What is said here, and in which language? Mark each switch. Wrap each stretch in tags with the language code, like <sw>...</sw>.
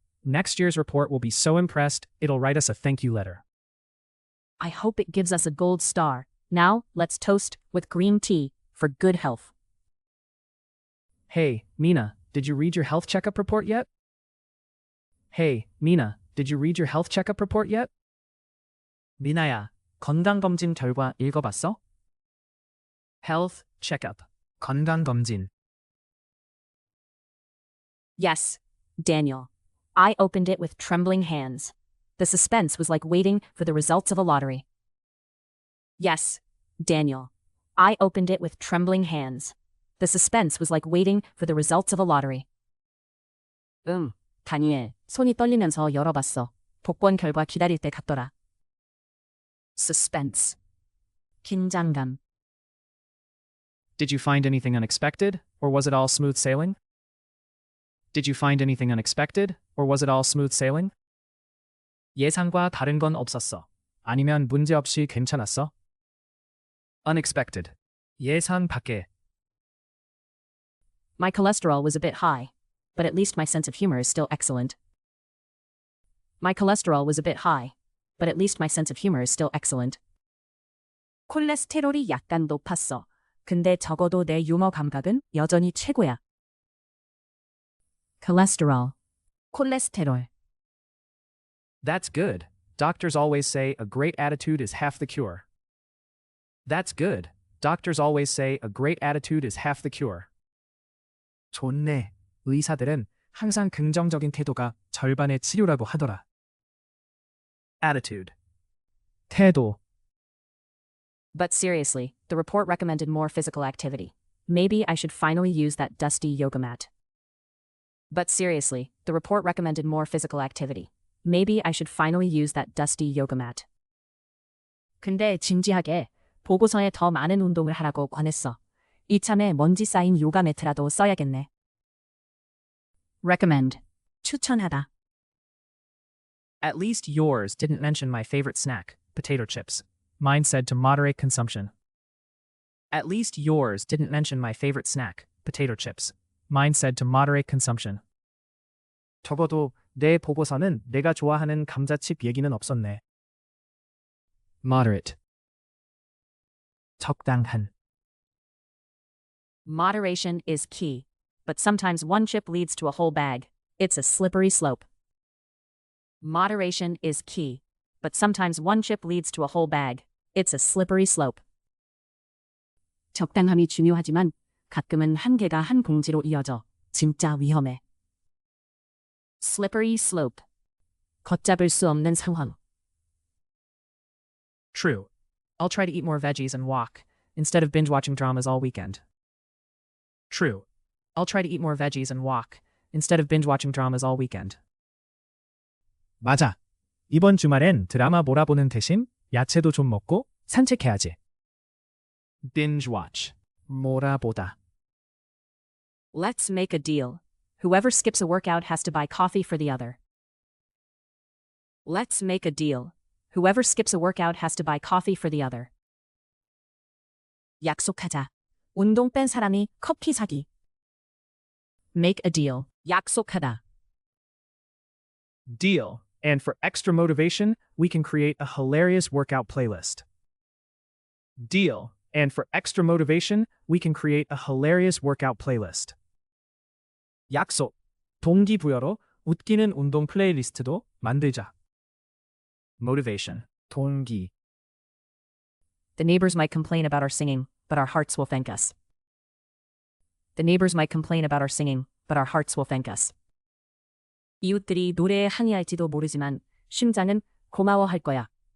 <en>Next year's report will be so impressed, it'll write us a thank you letter. I hope it gives us a gold star. Now, let's toast with green tea for good health. Hey, Mina, did you read your health checkup report yet? Hey, Mina, did you read your health checkup report yet?</en> <ko>미나야, 건강검진 결과 읽어봤어?</ko> <en>Health checkup. 건강검진. Yes, Daniel. I opened it with trembling hands. The suspense was like waiting for the results of a lottery. Yes, Daniel. I opened it with trembling hands. The suspense was like waiting for the results of a lottery.</en> <ko>다니엘. 손이 떨리면서 열어봤어. 복권 결과 기다릴 때 같더라.</ko> <en>Suspense. 긴장감. Did you find anything unexpected, or was it all smooth sailing? Did you find anything unexpected, or was it all smooth sailing?</en> <ko>예상과 다른 건 없었어. 아니면 문제없이 괜찮았어? Unexpected. 예상 밖에.</ko> <en>My cholesterol was a bit high, but at least my sense of humor is still excellent. My cholesterol was a bit high, but at least my sense of humor is still excellent.</en> <ko>콜레스테롤이 약간 높았어. 근데 적어도 내 유머 감각은 여전히 최고야.</ko> <en>Cholesterol. 콜레스테롤. That's good. Doctors always say a great attitude is half the cure. That's good. Doctors always say a great attitude is half the cure.</en> <ko>좋네. 의사들은 항상 긍정적인 태도가 절반의 치료라고 하더라.</ko> <en>Attitude. 태도. But seriously, the report recommended more physical activity. Maybe I should finally use that dusty yoga mat. But seriously, the report recommended more physical activity. Maybe I should finally use that dusty yoga mat.</en> <ko>근데 진지하게 보고서에 더 많은 운동을 하라고 권했어. 이참에 먼지 쌓인 요가 매트라도 써야겠네.</ko> <en>Recommend. 추천하다. At least yours didn't mention my favorite snack, potato chips. Mine said to moderate consumption. At least yours didn't mention my favorite snack, potato chips. Mine said to moderate consumption.</en> <ko>적어도 내 보고서는 내가 좋아하는 감자칩 얘기는 없었네.</ko> <en>Moderate. 적당한. Moderation is key, but sometimes one chip leads to a whole bag. It's a slippery slope. Moderation is key, but sometimes one chip leads to a whole bag. It's a slippery slope.</en> <ko>적당함이 중요하지만 가끔은 한 개가 한 봉지로 이어져 진짜 위험해. Slippery slope. 걷잡을 수 없는 상황.</ko> <en>True. I'll try to eat more veggies and walk, instead of binge-watching dramas all weekend. True. I'll try to eat more veggies and walk, instead of binge-watching dramas all weekend.</en> <ko>맞아. 이번 주말엔 드라마 몰아보는 대신 야채도 좀 먹고 산책해야지.</ko> <en>binge watch, 몰아보다. Let's make a deal. Whoever skips a workout has to buy coffee for the other. Let's make a deal. Whoever skips a workout has to buy coffee for the other.</en> <ko>약속하자. 운동 뺀 사람이 커피 사기.</ko> <en>Make a deal. 약속하다. Deal. And for extra motivation, we can create a hilarious workout playlist. Deal. And for extra motivation, we can create a hilarious workout playlist. 약속.</en> <ko>동기부여로 웃기는 운동 플레이리스트도 만들자.</ko> <en>Motivation. 동기. The neighbors might complain about our singing, but our hearts will thank us. The neighbors might complain about our singing, but our hearts will thank us.</en> <ko>이웃들이 노래에 항의할지도 모르지만 심장은 고마워할 거야.</ko>